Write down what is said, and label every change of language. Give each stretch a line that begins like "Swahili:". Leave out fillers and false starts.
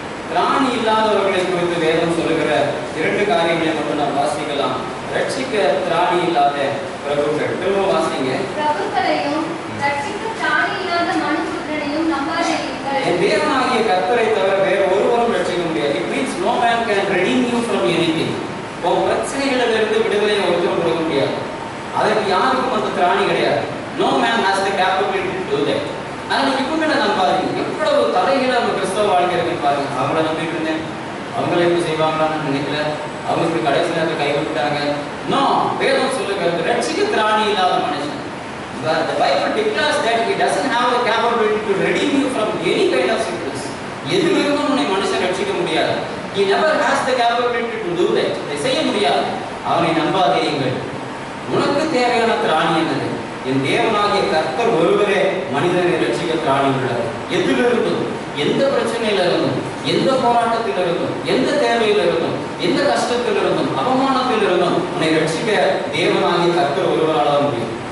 Tamil: திராணி இல்லாதவர்களை குறித்து வேதம் சொல்லுகிற 2 காரியங்களை மட்டும் நாம் வாசிக்கலாம். ரட்சிக்க திராணி இல்லாத பிரபுக்கள். திரும்ப வாசிங்க. பிரபுக்களையும் ரட்சிக்க திராணி இல்லாத மனுபுத்திரனையும் நம்பாதீர்கள். என் தேவனாகிய கர்த்தரை தவிர வேற ஒருவரும் ரட்சிக்க முடியாது.
English: It means no man can redeem you from anything.
Tamil: உன் பிரச்சனைகளிலிருந்து விடுதலையை ஒருத்தரும் கொடுக்க முடியாது. அதற்கு யாருக்கும் அந்த திராணி கிடையாது.
English: No man has the capability to do that.
Tamil: ஆனால் நீங்க இப்ப நம்பாதீங்க. எவ்வளவு தலைகளை நம்ம கிறிஸ்தவ வாழ்க்கை இருக்குன்னு பாருங்க. அவங்கள நம்பிட்டு இருந்தேன், அவங்கள எப்படி செய்வாங்களான்னு நினைக்கல, அவங்களுக்கு கடைசி நேரத்தில் கைவிட்டாங்க. நோ, வேதம் சொல்லுகிறது ரட்சிக்க திராணி இல்லாத மனுஷன்.
English: The Bible declares that he doesn't have the capability to redeem you from any kind of sickness.
Tamil: எதிலிருந்தும் உன்னை மனுஷன் ரட்சிக்க முடியாது.
English: He never has the capability to do that.
Tamil: இதை செய்ய முடியாது. அவனை நம்பாதீர்கள். உனக்கு தேவையான திராணி என்னது? என் தேவனாகிய கர்த்தர் ஒருவரே மனிதனை ரட்சிக்க திராணி உள்ளது. எதிலிருந்தும், எந்த பிரச்சனையில இருந்தும், எந்த போராட்டத்தில் இருந்தும், எந்த தேவையில் இருந்தும், எந்த கஷ்டத்தில் இருந்தும், அவமானத்தில் இருந்தும் உன்னை ரட்சிக்க தேவனாகிய கர்த்தர் ஒருவரால் முடியும்.